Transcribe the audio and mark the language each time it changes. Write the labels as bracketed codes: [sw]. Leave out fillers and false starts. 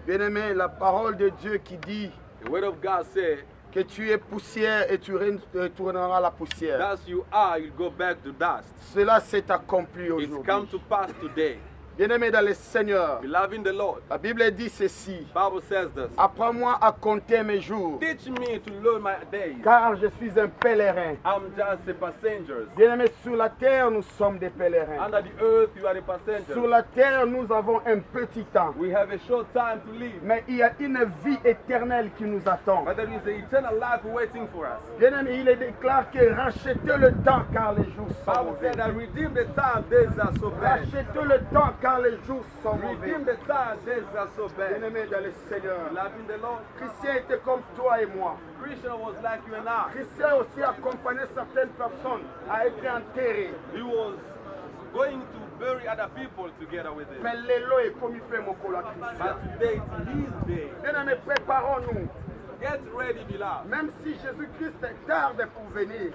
[fr] Bien-aimés, la parole de Dieu qui dit [en] The word of God says, [fr] que tu es poussière et tu retourneras à la poussière. [en] as you are, you'll go back to dust. [fr] Cela s'est accompli [en] It's come [fr] aujourd'hui. [en] to pass today. [fr] Bien-aimé dans le Seigneur, [en] Beloved in the Lord, [fr] la Bible dit ceci. [en] Bible says this. [fr] Apprends-moi à compter mes jours, [en] Teach me to learn my days. [fr] car je suis un pèlerin. [en] I'm just a passenger. [fr] Bien-aimé, sur la terre, nous sommes des pèlerins. [en] Under the earth, you are a [fr] Sur [en] passenger. [fr] la terre, nous avons un petit temps. [en] We have a short time to live. [fr] Mais il y a une vie éternelle qui nous attend. [en] But there is an eternal life waiting for us. [fr] Bien-aimé, il est déclaré que rachetez le temps car les jours sont [en] Bible [fr] mauvais. [en] said that redeem the time, days are so bad. [fr] Rachetez le temps car les jours sont mauvais. [en] Redeem the time, days are so bad. [fr] Bien-aimé dans le Seigneur, [en] Beloved in the Lord, [fr] Christian était comme toi et moi. [en] Christian was like you and I. [fr] Christian aussi accompagnait certaines personnes à être enterrées. [en] He was going to bury other people together with him. [fr] Mais l'élo est comme il fait mon collègue Christian. [en] But today it's his day. [fr] Bien-aimé, préparons-nous. [en] Get ready, beloved. [fr] Même si Jésus-Christ tarde pour venir,